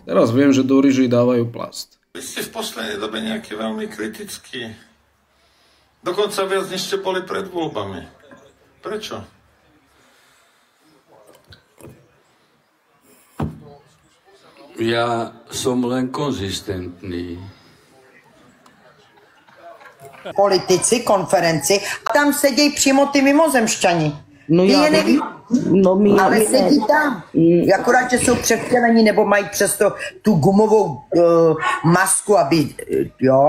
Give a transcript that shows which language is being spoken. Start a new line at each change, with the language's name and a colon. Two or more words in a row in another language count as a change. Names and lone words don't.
Slovak: Teraz viem, že do ryží dávajú plast. Vy ste v poslednej dobe nejaký veľmi kritický. Dokonca viac, než ste boli pred voľbami. Prečo? Ja som len konzistentný.
Czech: Politici, konferenci, a tam sedějí přímo ty mimozemšťani. No já nevím. Ale sedí tam. Akorát, že jsou převtělení nebo mají přesto tu gumovou masku, aby, jo.